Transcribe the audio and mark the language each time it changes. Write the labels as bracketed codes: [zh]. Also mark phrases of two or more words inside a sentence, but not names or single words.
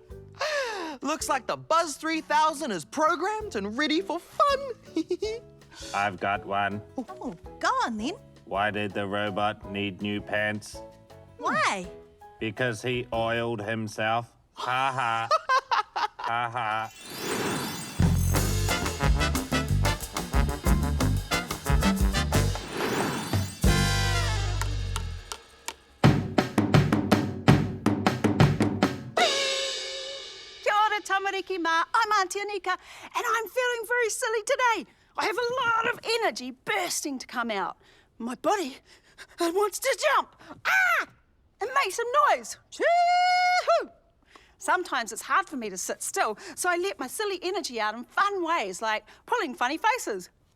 [en] Looks like the Buzz 3000 is programmed and ready for fun. I've got one. Oh, go on then. Why did the robot need new pants? Why? Because he oiled himself. Ha ha. Ha ha. [mi] Kia ora tamariki mā, [en] I'm Auntie Anika, and I'm feeling very silly today. I have a lot of energy bursting to come out. My body, it wants to jump. Ah! And make some noise. Chee-hoo! Sometimes it's hard for me to sit still, so I let my silly energy out in fun ways, like pulling funny faces.